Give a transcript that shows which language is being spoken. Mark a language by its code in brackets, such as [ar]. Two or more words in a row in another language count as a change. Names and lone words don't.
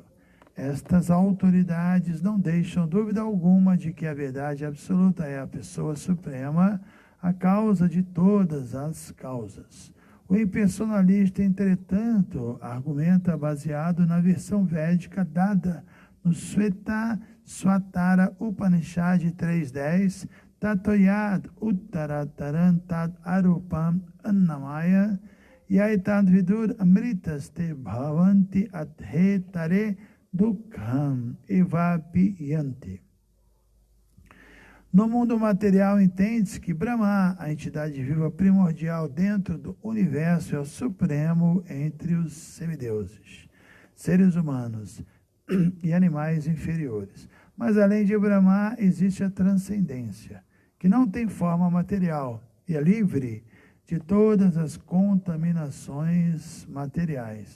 [pt] Estas autoridades não deixam dúvida alguma de que a verdade absoluta é a pessoa suprema, a causa de todas as causas. O impersonalista, entretanto, argumenta baseado na versão védica dada no Sweta Swatara Upanishad 3.10, [sa] Tatoyad Uttarataran Tad Arupam Annamaya Yaitad Vidur Amritas Te Bhavanti Adhetare Dukham Evapiyanti. [pt] No mundo material, entende-se que Brahma, a entidade viva primordial dentro do universo, é o supremo entre os semideuses, seres humanos e animais inferiores. Mas além de Brahma, existe a transcendência, que não tem forma material e é livre de todas as contaminações materiais.